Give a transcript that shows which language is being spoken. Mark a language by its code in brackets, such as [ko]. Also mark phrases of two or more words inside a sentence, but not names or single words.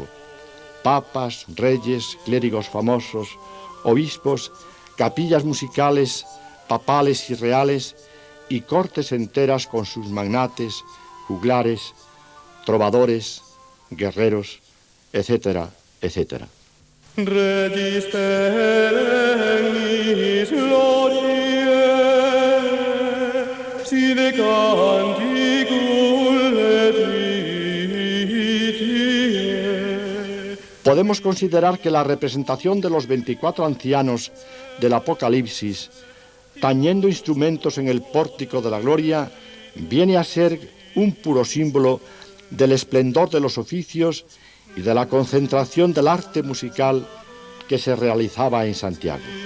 [es] Papas, reyes, clérigos famosos, obispos, capillas musicales, papales y reales, y cortes enteras con sus magnates, juglares, trovadores, guerreros, etcétera, etcétera. [la] Regis perennis gloriae, sine canticul laetitie. [es] Podemos considerar que la representación de los 24 ancianos del Apocalipsis, tañendo instrumentos en el pórtico de la gloria, viene a ser un puro símbolo del esplendor de los oficios y de la concentración del arte musical que se realizaba en Santiago.